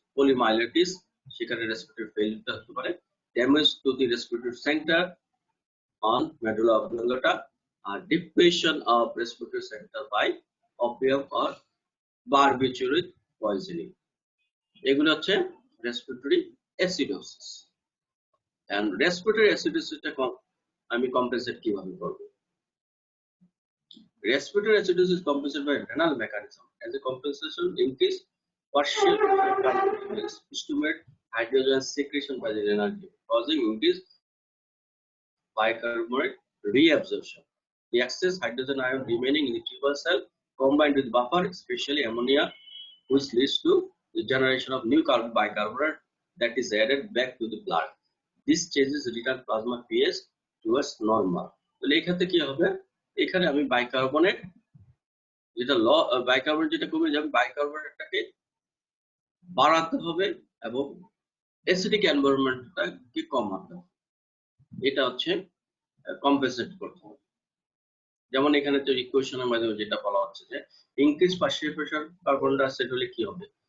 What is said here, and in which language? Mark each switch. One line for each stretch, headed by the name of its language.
Bangla: পলিমাইলাইটিস, সেখানে রেসপিরেটরি ফেলিওরটা হতে পারে। Damage to the respiratory centre on medulla অবলাঙ্গোটা, আর depression of respiratory centre by opium or barbiturate poisoning, এগুলো হচ্ছে respiratory acidosis. And respiratory অ্যাসিডোসিসটা আমি compensate কিভাবে করব?
English: Respiratory acidosis is compensated by renal mechanism. As a compensation, increase partial carbon stimulate hydrogen secretion by the renal tube, causing increased bicarbonate reabsorption. The excess hydrogen ion remaining in the tubal cell combined with buffer, especially ammonia, which leads to the generation of new bicarbonate that is added back to the blood. This changes return plasma pH towards normal.
Bangla: তো এই ক্ষেত্রে কি হবে, এখানে আমি bicarbonate যেটা bicarbonate যেটা কমে যাবে, বাইকার্বনেটটাকে বাড়াতে হবে এবং অ্যাসিডিক এনভায়রনমেন্টটাকে কমাতে হবে। এটা হচ্ছে কম্পেনসেট করতে হবে। যেমন এখানে তো ইকুয়েশনের মাধ্যমে যেটা বলা হচ্ছে যে increase partial pressure carbon dioxide হলে কি হবে,